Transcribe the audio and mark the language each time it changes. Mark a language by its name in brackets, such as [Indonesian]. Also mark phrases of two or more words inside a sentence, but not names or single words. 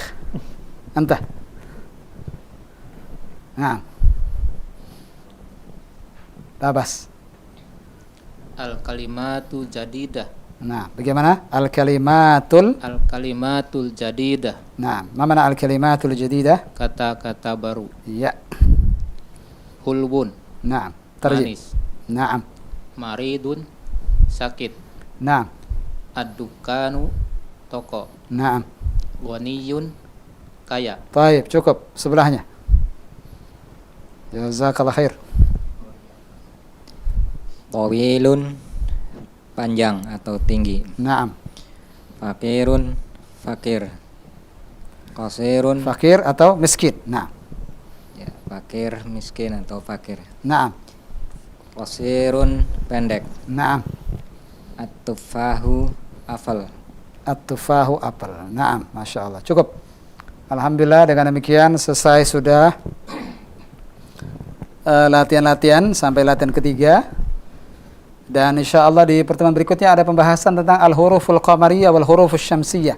[Indonesian] Anta. Nah. Tabas. [Arabic] الكلمة الجديدة. [Indonesian] Nah, bagaimana? Al-kalimatul jadidah. Nah, ma mana [Arabic] الكلمة الجديدة? [Indonesian] Kata-kata baru. Iya. Hulbun. Naam. Tarjih. Manis. Naam. Maridun, sakit. Naam. Ad-dukkanu, toko. Naam. Ghaniyun, kaya. Baik, cukup. Sebelahnya. [Arabic] جزاك الله خير. [Indonesian] Tawilun, panjang atau tinggi. Naam. Fakirun, fakir. Qasirun, Fakir atau miskin. Naam. ya, fakir, miskin atau fakir. Naam. Qasirun, pendek. Naam. At-tufahu, apel. At-tufahu apel. Naam, [Arabic] ما شاء الله. [Indonesian] Cukup. Alhamdulillah dengan demikian selesai sudah latihan-latihan sampai latihan ketiga. Dan [Arabic] إن شاء الله [Indonesian] di pertemuan berikutnya ada pembahasan tentang [Arabic] الحروف القمرية والحروف الشمسية.